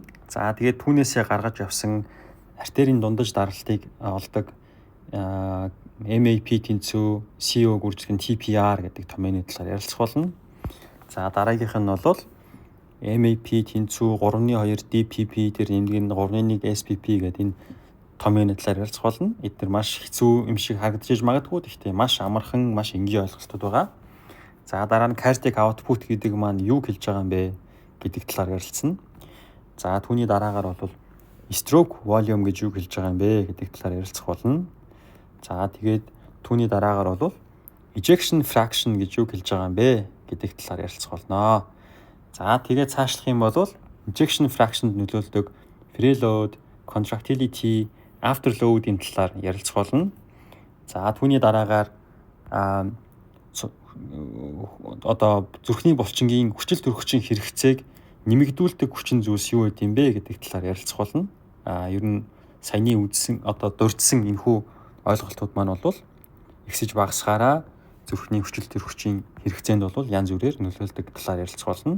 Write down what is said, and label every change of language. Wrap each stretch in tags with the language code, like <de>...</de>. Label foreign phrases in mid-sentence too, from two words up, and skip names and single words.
<mn>За тэгээд түүнээсээ гаргаж явсан артерийн дундаж даралтыг олдог MAP тэнцүү, CO гүйцэтгэх TPR гэдэг томьёоны талаар ярилцах болно. За дараагийнх нь бол MAP тэнцүү 3.2 DPP тэр нэмдэг нь 3.1 SPP гэдэг энэ томьёоны талаар ярилцах болно. Эдгээр маш хэцүү юм шиг харагдаж магадгүй, гэхдээ маш амархан, маш энгийн ойлголтууд байгаа. За дараа нь</mn> <en>cardiac output</en> <mn>гэдэг маань юу хэлж байгаа юм бэ гэдэг талаар ярилцсан. За түүний дараагаар бол</mn> <en>stroke volume</en> <mn>гэж юу хэлж байгаа юм бэ гэдэг талаар ярилцах болно. За тэгээд түүний дараагаар бол</mn> <en>ejection fraction</en> <mn>гэж юу хэлж байгаа юм бэ гэдэг талаар ярилцах болно. За тэгээд цаашлах юм бол</mn> <en>ejection fraction-</en> <mn>д нөлөөлдөг</mn> <en>preload, contractility,</en> <mn>afterload-ийн талаар ярилцах болно. За түүний дараагаар зүрхний булчингийн хүчил төрөгчийн хэрэгцээг нэмэгдүүлдэг хүчин зүйлс юу гэдэм бэ гэдэг талаар ярилцах болно. Ер нь саяны үзсэн дурдсан энэхүү ойлголтууд маань бол ихсэж багасгаараа зүрхний хүчил төрөгчийн хэрэгцээнд бол янз бүрээр нөлөөлдөг талаар ярилцах болно.</mn>